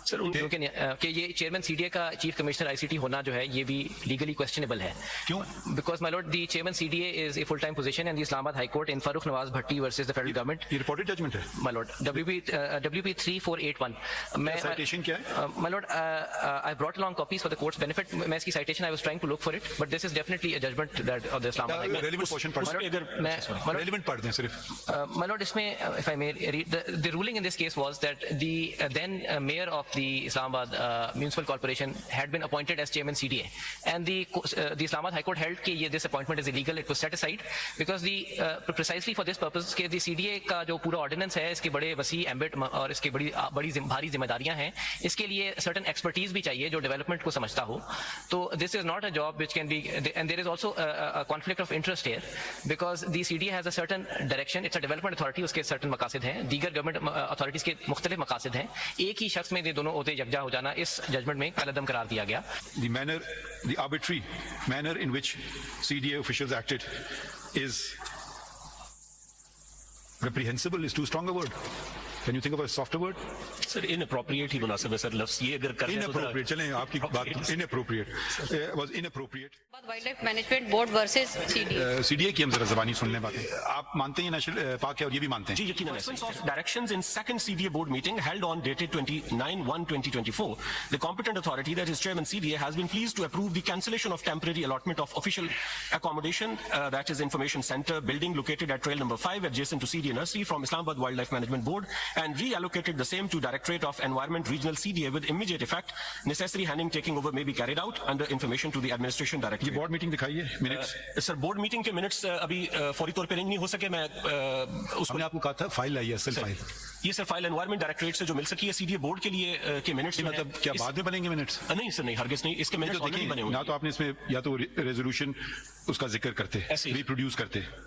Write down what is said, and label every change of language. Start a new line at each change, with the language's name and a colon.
Urdu: سر کہ یہ chairman C D A کا چیف کمشنر آئی سی ٹی ہونا جو ہے یہ بھی لیگلی کویسچنیبل ہے. کیوں؟
English: Because my lord the chairman C D A is a full time position and the Islamabad high court in Farooq Nawaz Bhatti versus the federal government.
Urdu: یہ رپورٹڈ ججمنٹ ہے
English: My lord, WP 3481.
Urdu: citation کیا ہے؟
English: My lord, I brought along copies for the court's benefit.
Urdu: میں اس کی citation
English: I was trying to look for it, but this is definitely a judgment that of the Islam High Court.
Urdu: Relevant portion پڑھ دیں، relevant پڑھ دیں صرف.
English: My lord,
Urdu: اس میں
English: if I may read, the ruling in this case was that the then mayor of the Islamabad Municipal Corporation had been appointed as chairman CDA, and the Islamabad High Court held that this appointment is illegal. It was set aside because precisely for this purpose
Urdu: کہ the CDA کا جو پورا ordinance ہے اس کے بڑے وسیع ambit اور اس کے بڑی بھاری ذمہ داریاں ہیں. اس کے لیے سرٹن ایکسپرٹیز بھی چاہیے جو ڈیولپمنٹ کو سمجھتا ہو. تو
English: This is not a job which can be and there is also conflict of interest here because the C D has a certain direction. It's a development authority,
Urdu: اس کے سرٹن مقاصد ہیں، دیگر گورنمنٹ اتھارٹیز کے مختلف مقاصد ہیں. ایک ہی شخص میں یہ دونوں عہدے یکجا ہو جانا اس ججمنٹ میں کالعدم قرار دیا گیا.
English: The arbitrary manner in which CDA officials acted is reprehensible is too strong a word. Can you think of a softer word?
Urdu: Sir inappropriate ہی مناسب ہے سر لفظ. یہ اگر کریں
English: Inappropriate.
Urdu: چلیں آپ کی بات
English: inappropriate was inappropriate. Wildlife management board versus
Urdu: C D A کی ہم ذرا زبانی سن لیں باتیں. آپ مانتے ہیں نیشنل پاک ہے اور یہ بھی مانتے ہیں؟ جی یقیناً.
English: Directions in second CDA board meeting held on dated 29/1/2024, the competent authority, that is Chairman CDA, has been pleased to approve the cancellation of temporary allotment of official accommodation, that is Information Center building located at trail number 5 adjacent to CDA Nursery from Islamabad Wildlife Management Board, and reallocated the same to Directorate of Environment Regional CDA with immediate effect. Necessary handing taking over may be carried out under information to the Administration Directorate.
Urdu: یہ board meeting دکھائیے minutes. سر board meeting کے minutes ابھی فوری طور پہ نہیں ہو سکے. میں اس ہم نے آپ کو کہا تھا فائل لائیے، اصل فائل. یہ سر فائل انوائرمنٹ ڈائریکٹریٹ سے جو مل سکی ہے سی ڈی اے بورڈ کے لیے کے منٹس مطلب کیا بعد میں بنیں گے منٹس؟ نہیں سر نہیں، ہرگز نہیں. اس کے منٹس آلریڈی بنے ہوئے نہ تو آپ نے اس میں یا تو ریزولوشن اس کا ذکر کرتے ریپروڈیوس کرتے.